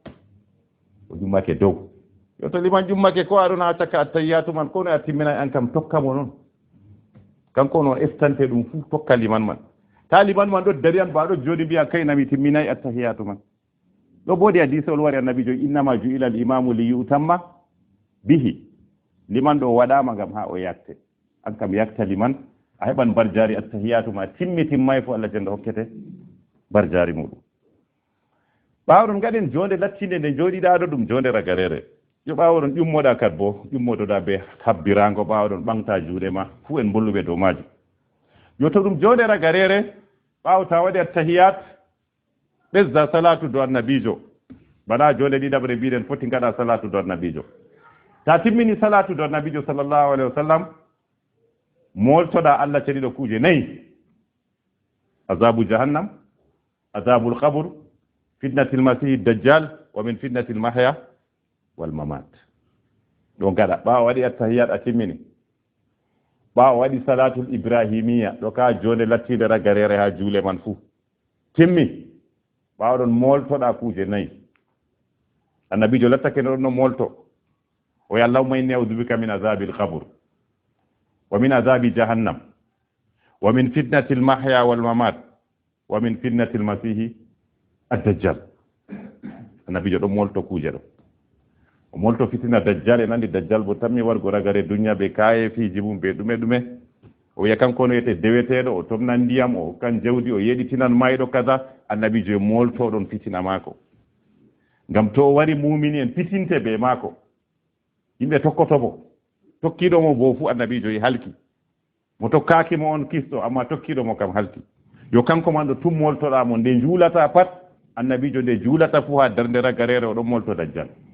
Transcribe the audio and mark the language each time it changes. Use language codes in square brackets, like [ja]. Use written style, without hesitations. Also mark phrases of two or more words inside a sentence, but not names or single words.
[ff] o jummake dow yo to liman jummake ko aɗon ha cakka attahiyatu man kono a timmina an kam tokkamo noon kanko noon estante ɗum fuu tokka liman man ta liman man ɗo dari an ba ɗo jooɗi mbiya kaynami timminayi attahiyatu man ɗo boodi hadisol wari annabijo [ar] إنما جعل الإمام ليؤتم به [ff] liman ɗo waɗama ngam ha o yakte an kam yakta liman a heɓan barjari attahiyatu ma timmay fo Allah jenda hokkete barjari muɗum ɓawɗon gaɗen jonde lattinde nde jooɗiɗa ɗo ɗum jonde ragarere yo ɓawoɗon ƴummoɗa kat bo ƴummotoɗa be habbirango ɓawoɗon ɓamta juuɗe ma fuu en bolluɓe dow majum yo to ɗum jonde ragarere ɓawo ta waɗi attahiyat ɓesda salatu do annabijo bana jonde ɗiɗaɓre mbiɗen foti gaɗa salatu do annabijo ta timmini salatu do annabijo [ar] صلى الله عليه وسلم [ff] moltoɗa Allah ceniɗo kuje nayyi [ar] عذاب جهنم عذاب القبر فتنة المسيح الدجال ومن فتنة المحيا والممات [ff] ɗo gaɗa ɓawa waɗi attahiyat a timmini ɓawa waɗi [ar] الصلاة الإبراهيمية [ff] ɗo ka jonde lattide ragarere ha juule man fuu timmi ɓawaɗon moltoɗa kuje nayyi annabijo lattake ɗon no molto o ya [ar] اللهم إني أعوذ بك من عذاب القبر ومن عذاب جهنم ومن فتنة المحيا والممات ومن فتنة mahya wal mamat wa min fitnatil المسيح الدجال [ff] annabijo ɗon molto kuje ɗo o molto fitina dajjal e nandi dajjal bo tammi wargo ragare duniya be kaye fiji mum be ɗume o wiya kanko no wiyete deweteɗo o tomnan ndiyam o kan jawdi o yeɗitinan mayɗo kaza annabijo e molto ɗon fitina maako ngam to o wari mumini en pitinte be maako yimɓe tokkotomo tokkiɗomo bo fu annabijo e halki mo tokkakimo on kisto amma tokkiɗomo kam halki yo kanko man ɗo tum moltoɗamo nde juulata pat annabijo nde juulata fu ha darde ragarere o ɗon molto dajjal